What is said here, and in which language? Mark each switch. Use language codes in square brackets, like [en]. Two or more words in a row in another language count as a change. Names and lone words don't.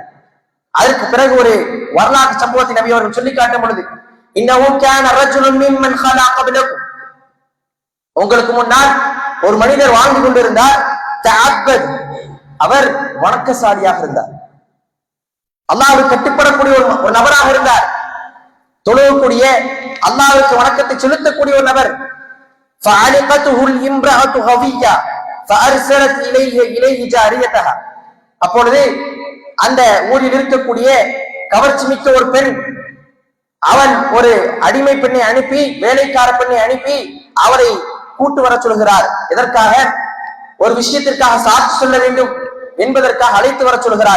[ta] அதற்கு பிறகு ஒரு வரலாற்று சம்பவத்தை நபி அவர்கள் சொல்லி காட்டும் பொழுது, [ar] إنه كان رجل ممن خلا قبلكم, [ta] உங்களுக்கு முன்னால் ஒரு மனிதர் வாழ்ந்து கொண்டிருந்தார், தஅப்பத், அவர் வணக்கசாலியாக இருந்தார், அல்லாஹ்வுக்கு கட்டுப்படக்கூடிய ஒரு நபராக இருந்தார், தொழுகக்கூடிய அல்லாஹ்வுக்கு வணக்கத்தை செலுத்தக்கூடிய ஒரு நபர். [ar] فعلقته الامرأة غوية فأرسلت إليه جاريتها. [ta] அப்பொழுது அந்த ஊரில் இருக்கக்கூடிய கவர்ச்சி மிக்க ஒரு பெண், அவன் ஒரு அடிமை பெண்ணை அனுப்பி, வேலைக்கார பெண்ணை அனுப்பி அவரை கூட்டு வர சொல்கிறார். எதற்காக? ஒரு விஷயத்திற்காக சாட்சி சொல்ல வேண்டும் என்பதற்காக அழைத்து வர சொல்கிறார்.